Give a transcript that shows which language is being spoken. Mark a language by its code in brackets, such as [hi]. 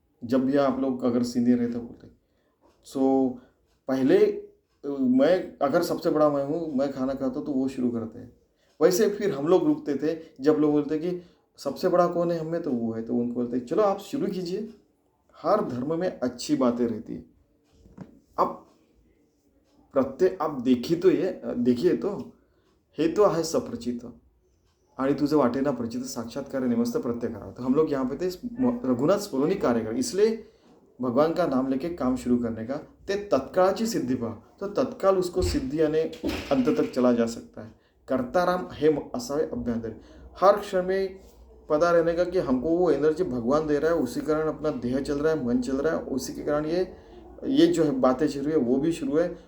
[hi] जब भी आप लोग अगर सीनियर है तो बोलते सो पहले मैं, अगर सबसे बड़ा मैं हूँ, मैं खाना खाता हूँ, तो वो शुरू करते हैं। वैसे फिर हम लोग रुकते थे जब लोग बोलते कि सबसे बड़ा कौन है हमें, तो वो है, तो उनको बोलते चलो आप शुरू कीजिए। हर धर्म में अच्छी बातें रहती है। अब प्रत्यय आप देखिए तो [mr] हे तो आहे सप्रचित आणि तुझे वाटेना प्रचित, साक्षात्कार नेमस्त प्रत्यय करा। [hi] तो हम लोग यहाँ पे थे [mr] रघुनाथ स्मरूनी कार्य कर, [hi] इसलिए भगवान का नाम लेके काम शुरू करने का, [mr] ते तत्काळाची सिद्धि पहा, [hi] तो तत्काल उसको सिद्धि यानी अंत तक चला जा सकता है। [mr] कर्ताराम हे असावे अभ्यंतर, [hi] हर क्षण में पता रहने का कि हमको वो एनर्जी भगवान दे रहा है, उसी कारण अपना देह चल रहा है, मन चल रहा है, उसी के कारण ये जो है बातें शुरू है वो भी शुरू है।